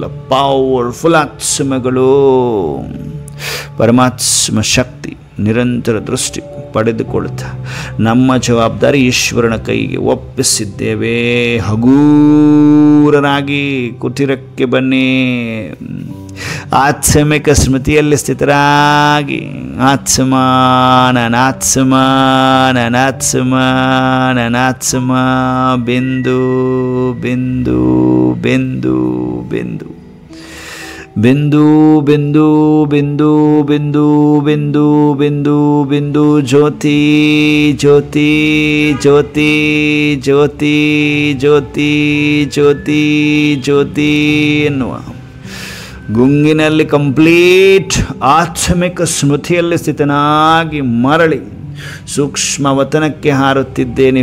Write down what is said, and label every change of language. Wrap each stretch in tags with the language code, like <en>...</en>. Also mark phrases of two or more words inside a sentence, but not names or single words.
<kn>ಪವರ್ಫುಲ್ ಆತ್ಮಗಳು, ಪರಮಾತ್ಮ ಶಕ್ತಿ, ನಿರಂತರ ದೃಷ್ಟಿ ಪಡೆದುಕೊಳ್ತಾ ನಮ್ಮ ಜವಾಬ್ದಾರಿ ಈಶ್ವರನ ಕೈಗೆ ಒಪ್ಪಿಸಿದ್ದೇವೆ. ಹಗೂರರಾಗಿ ಕುಟಿರಕ್ಕೆ ಬನ್ನಿ. ಆತ್ಮಿಕ ಸ್ಮೃತಿಯಲ್ಲಿ ಸ್ಥಿತರಾಗಿ ಆತ್ಮ ನನಾತ್ಮ ನನಾತ್ಮ ನನಾತ್ಮ ಬಿಂದು ಬಿಂದು ಬಿಂದು ಬಿಂದು ಬಿಂದು ಬಿಂದು ಬಿಂದು ಬಿಂದು ಬಿಂದು ಬಿಂದು ಬಿಂದು ಜ್ಯೋತಿ ಜ್ಯೋತಿ ಜ್ಯೋತಿ ಜ್ಯೋತಿ ಜ್ಯೋತಿ ಜ್ಯೋತಿ ಜ್ಯೋತಿ ಎನ್ನುವ ಗುಂಗಿನಲ್ಲಿ ಕಂಪ್ಲೀಟ್ ಆತ್ಮಿಕ ಸ್ಮೃತಿಯಲ್ಲಿ ಸ್ಥಿತನಾಗಿ ಮರಳಿ ಸೂಕ್ಷ್ಮವತನಕ್ಕೆ ಹಾರುತ್ತಿದ್ದೇನೆ.</kn>